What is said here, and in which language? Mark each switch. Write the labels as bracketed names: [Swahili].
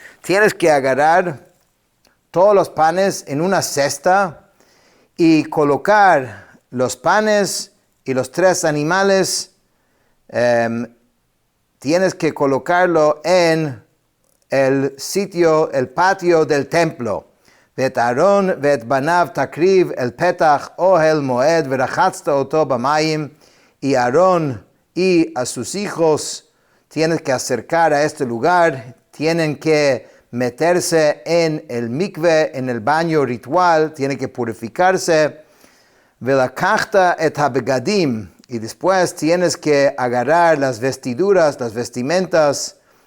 [Spanish] Tienes que agarrar todos los panes en una cesta y colocar los panes y los 3 animales. Tienes que colocarlo en el patio del templo. [Hebrew] ואת אהרון ואת בניו תקריב אל פתח אוהל מועד ורחצת אותו במים. [Spanish] Y Aarón y a sus hijos tienes que acercar a este lugar, tienen que meterse en el mikve, en el baño ritual, tiene que purificarse. [Hebrew] Velakachta et habegadim, [Spanish] y después tienes que agarrar las vestiduras, las vestimentas.